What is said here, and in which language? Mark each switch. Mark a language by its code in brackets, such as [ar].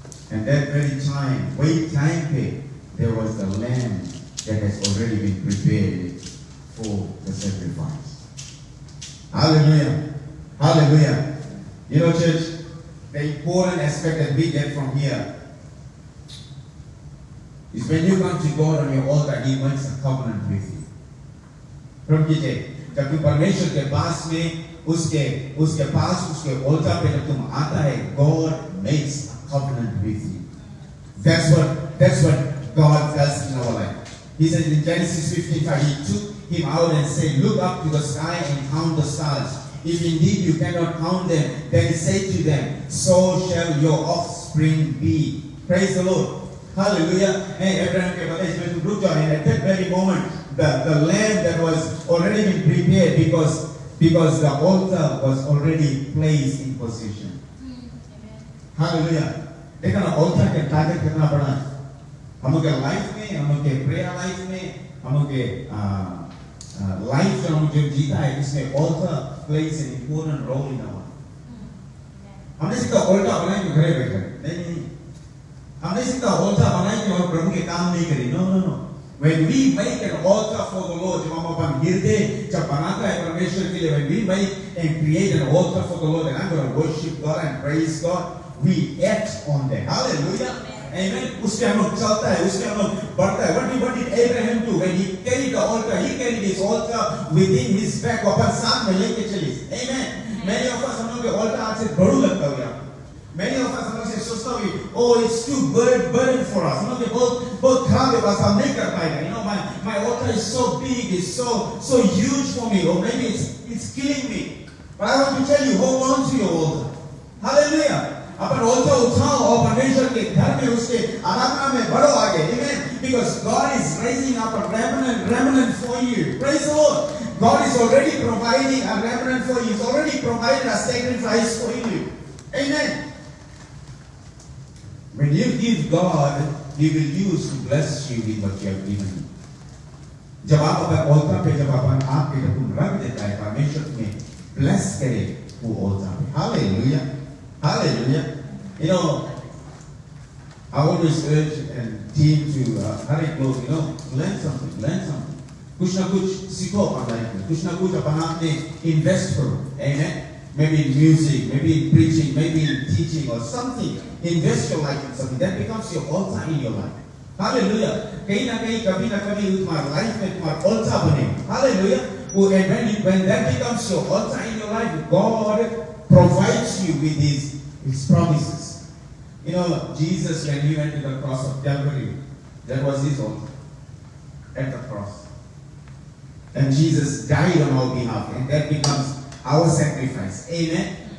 [en] And that very time, there was the lamb that has already been prepared for the sacrifice. Hallelujah. Hallelujah. You know, church, the important aspect that we get from here is when you come to God on your altar, He makes a covenant with you. [hi] From कीजिए, जब तुम परमेश्वर के पास में उसके पास उसके altar पे जब तुम आता है, [en] God makes a covenant with you. That's what God does in our life. He said in Genesis 15:5, He took him out and said, "Look up to the sky and count the stars. If indeed you cannot count them, then He said to them, so shall your offspring be." Praise the Lord. Hallelujah. Hey, [hi] Abraham ke bade isme tu ruk jao. [en] And at that very moment, the lamb that was already been prepared because the altar was already placed in position. Hallelujah. [hi] देखना altar के target कितना बड़ा है. हम लोग के life में, हम लोग के prayer life में, हम लोग के life जो हम जो जीता है, इसमें [en] altar plays an important role in our life. [hi] हमने सीखा altar बनाए कि घरे बैठे. नहीं. हमने सीखा altar बनाए कि हम प्रभु के काम नहीं करें. [en] No. When we make an altar for the Lord, [hi] जब हम अपन हृदय जब बनाता है परमेश्वर के लिए, [en] when we make and create an altar for the Lord, and I'm going to worship God and praise God, we act on that. Hallelujah. Amen. [hi] उसके हम लोग चलता है, उसके हम लोग बढ़ता है. [en] What did Abraham do when he carried the altar? He carried his altar within his back. [hi] अपन साथ में लेके चले. Amen. [en] Many of us [hi] हम लोग के altar आज से बड़ू लगता है यार. Many of us हम लोग से सोचता है, [en] oh, it's too burden for us. [hi] हम लोग के बहुत खराब है, बस हम नहीं कर पाएंगे. [en] You know, my altar is so big, it's so huge for me, or maybe it's killing me. But I want to tell you, hold on to your altar. Hallelujah. [hi] Upon altar उठाओ और परमेश्वर के घर में उसके आराधना में बढ़ो आगे. [en] Amen. Because God is raising up a remnant for you. Praise the Lord. God is already providing a remnant for you. He's already provided a sacrifice for you. Amen. When you give God, He will use to bless you with what you have given Him. [hi] जब आप अपने altar पे जब अपन आपके जब तुम रख देता है, परमेश्वर तुम्हें bless करे वो altar पे. [en] Hallelujah. Hallelujah. You know, I always urge a team to hurry close. You know, learn something. [hi] कुछ ना कुछ सीखो अपन लाइफ में. कुछ ना कुछ अपन आपने invest करो. [en] Amen. Maybe in music, maybe in preaching, maybe in teaching or something. Invest your life in something. That becomes your altar in your life. Hallelujah. [hi] कहीं ना कहीं कभी ना कभी तुम्हारे life में तुम्हारा altar बने. [en] Hallelujah. And when that becomes your altar in your life, God provides you with His promises. You know, Jesus, when He went to the cross of Calvary, that was His altar. at the cross. And Jesus died on our behalf, and that becomes our sacrifice. Amen.